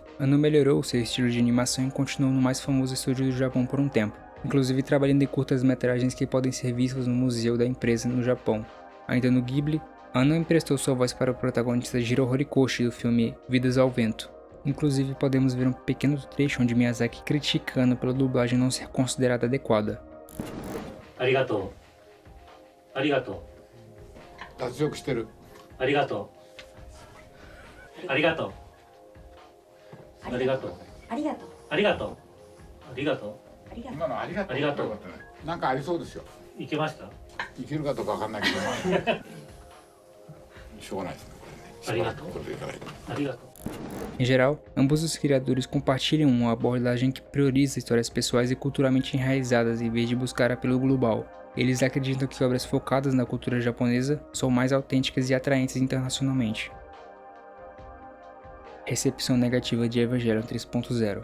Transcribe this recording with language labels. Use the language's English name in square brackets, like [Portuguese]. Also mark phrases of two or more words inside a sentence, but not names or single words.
[Portuguese] Anno melhorou seu estilo de animação e continuou no mais famoso estúdio do Japão por um tempo, inclusive trabalhando em curtas-metragens que podem ser vistos no museu da empresa no Japão. Ainda no Ghibli, Anno emprestou sua voz para o protagonista Jiro Horikoshi do filme Vidas ao Vento. Inclusive podemos ver um pequeno trecho onde Miyazaki critica Anno pela dublagem não ser considerada adequada. [Japanese] ありがとう。ありがとう. ありがとう。ありがとう. ありがとう。ありがとう. ありがとう. 今のありがとう。ありがとう。なんかありそうですよ。いけました？いけるかどうかわかんないけど、しょうがないですねこれね。ありがとう。これでいただいて。ありがとう。 [Portuguese] Em geral, ambos os criadores compartilham uma abordagem que prioriza histórias pessoais e culturalmente enraizadas em vez de buscar apelo global. Eles acreditam que obras focadas na cultura japonesa são mais autênticas e atraentes internacionalmente. Recepção negativa de Evangelion 3.0.